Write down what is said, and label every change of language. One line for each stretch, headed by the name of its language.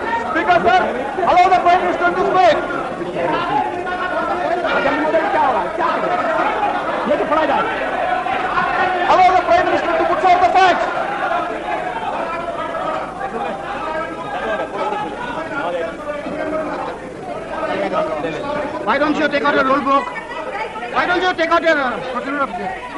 English: Speaker sir, allow the Prime Minister to speak.
Hindi: क्या होगा, क्या ये तो पढ़ा जाए।
English: Allow the Prime Minister to put forth the facts. Why don't you take out your rule book? Why don't you take out your procedure of this?